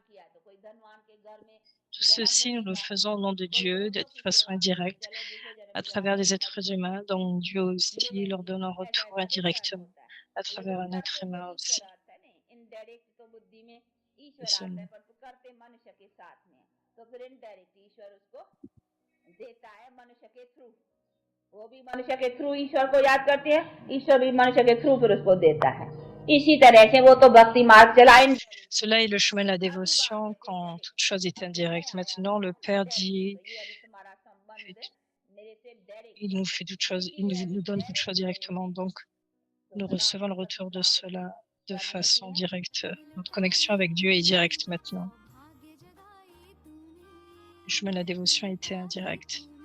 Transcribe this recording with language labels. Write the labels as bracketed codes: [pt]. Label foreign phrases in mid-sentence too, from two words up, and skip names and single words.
[fr] Tout ceci, nous le faisons au nom de Dieu, de façon indirecte, à travers des êtres humains, dont Dieu aussi leur donne un retour indirectement, à travers un être humain aussi. Et seulement. [hi] वो भी मनुष्य के थ्रू ईश्वर को याद करते हैं, ईश्वर भी मनुष्य के थ्रू फिर उसको देता है। इसी तरह से वो तो भक्ति मार्ग चला [fr] Cela est le chemin de la dévotion quand toute chose est indirecte. Maintenant, le Père dit, fait- il nous fait toute chose, nous donne toute chose directement. Donc, nous recevons le retour de cela de façon directe. Notre connexion avec Dieu est directe maintenant. Le chemin de la dévotion était indirect.